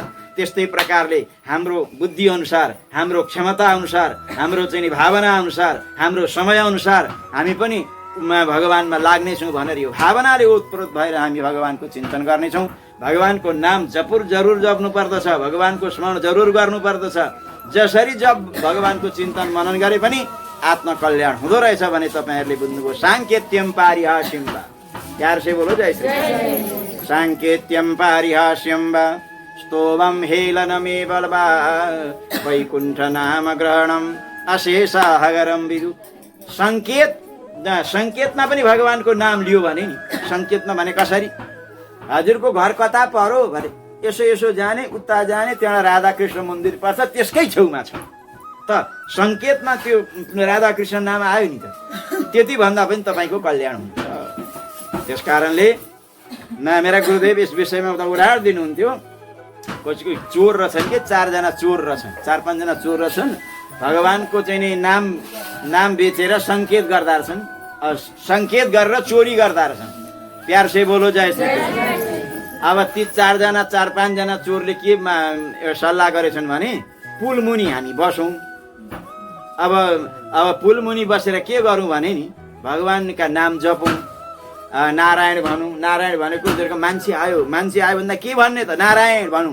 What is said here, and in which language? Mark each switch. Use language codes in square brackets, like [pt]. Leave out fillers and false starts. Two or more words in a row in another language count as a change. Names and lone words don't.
[ne] त्यस्तै प्रकारले हाम्रो बुद्धि अनुसार, हाम्रो क्षमता अनुसार, हाम्रो चाहिँ भावना अनुसार, हाम्रो समय अनुसार हामी पनि भगवानमा लाग्नेछौँ भनेर यो भावनाले ओतप्रोत भएर हामी भगवानको चिन्तन गर्नेछौँ। भगवानको नाम जरुर जप्नु पर्दछ, भगवानको स्मरण जरुर गर्नु पर्दछ। जसरी जब भगवानको चिन्तन मनन गरे पनि आत्मकल्याण हुँदो रहेछ भने तपाईँहरूले बुझ्नुभयो। [sa] साङ्केत्यम पारिहास्यम वा, [hi] प्यार से बोलो जय श्री कृष्ण। [sa] साङ्केत्यम पारिहास्यम वा स्तोमम हेलनमेव वा वैकुण्ठ नाम ग्रहणम अशेषाहगरम विदु। [ne] सङ्केतमा पनि भगवानको नाम लियो भने नि, सङ्केतमा भने कसरी? हजुरको घर कता पर्यो भने यसो जाने, उता जाने, त्यहाँ राधाकृष्ण मन्दिर पर्छ, त्यसकै छेउमा छ त। सङ्केतमा त्यो राधाकृष्ण नाम आयो नि त, त्यति भन्दा पनि तपाईँको कल्याण हुन्छ। त्यस कारणले मेरा गुरुदेव यस विषयमा त उदाहरण दिनुहुन्थ्यो। कसैको चोर रहेछन् कि 4जना चोर रहेछन्, 4-5 जना चोर रहेछन्, भगवानको चाहिँ नि नाम बेचेर सङ्केत गर्दा रहेछन्, सङ्केत गरेर चोरी गर्दा रहेछन्। [hi] प्यार से बोलो जय श्री कृष्ण। [ne] अब ती 4-5 जना चोरले के सल्लाह गरेछन् भने पुल मुनि हामी बसौँ। अब पुल मुनि बसेर के गरौँ भने नि भगवानका नाम जपौँ, नारायण भनौँ। नारायण भनेको मान्छे आयो भन्दा के भन्ने त, नारायण भनौँ।